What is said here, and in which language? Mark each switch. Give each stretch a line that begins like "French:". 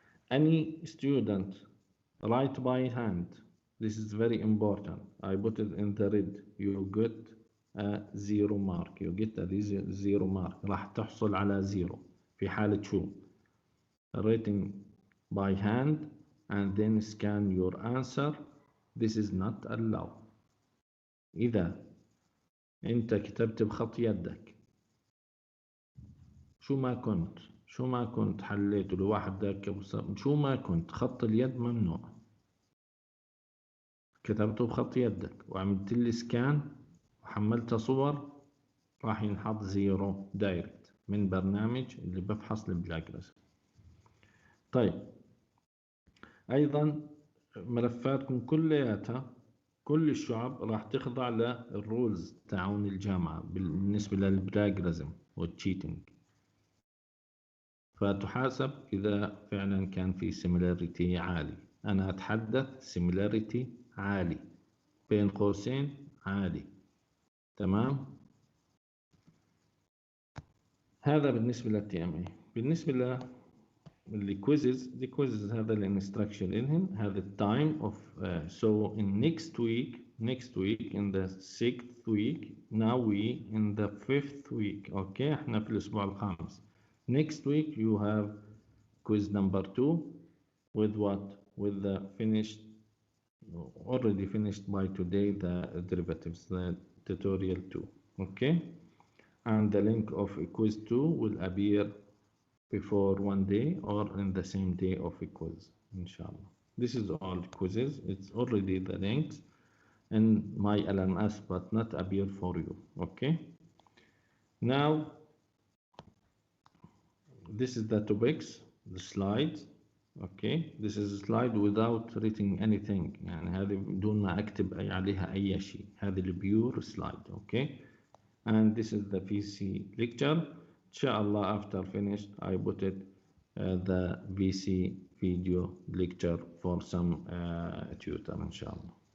English: Any student write by hand, this is very important. I put it in the red. You get a 0 mark. You get a 0 mark.
Arabic: راح تحصل على 0 في حالة شو؟
English: Writing by hand and then scan your answer. This is not allowed.
Arabic: إذا أنت كتبت بخط يدك شو ما كنت حليت لوحدك، شو ما كنت، خط اليد ممنوع. كتبته بخط يدك وعملت لي سكان وحملت صور، راح ينحط 0 دايركت من برنامج اللي بفحص البلاجرز. طيب ايضا ملفاتكم كلياتها كل الشعب راح تخضع للرولز تاعون الجامعة بالنسبة للبلاجرزم والتشيتنج، فتحاسب إذا فعلا كان في similarity عالي. أنا أتحدث similarity عالي بين قوسين عالي. تمام، هذا بالنسبة للTMA. بالنسبة للquizzes،
English: the quizzes
Arabic: هذا الانستراكشن إلهن، هذا
English: time of so in next week in the 6th week, now we in the 5th week.
Arabic: okay، احنا في الأسبوع الخامس.
English: Next week you have quiz number 2 with what? With the finished, already finished by today, the derivatives, the tutorial 2. Okay, and the link of quiz 2 will appear before one day or in the same day of a quiz, inshallah. This is all quizzes. It's already the links in my LMS but not appear for you. Okay, now this is the topics, the slides. Okay, this is a slide without writing anything،
Arabic: يعني هذه بدون ما أكتب عليها أي شيء، هذه البيور
English: slide. Okay, and this is the VC lecture. Inshallah after finished I put it the VC video lecture for some tutor inshallah.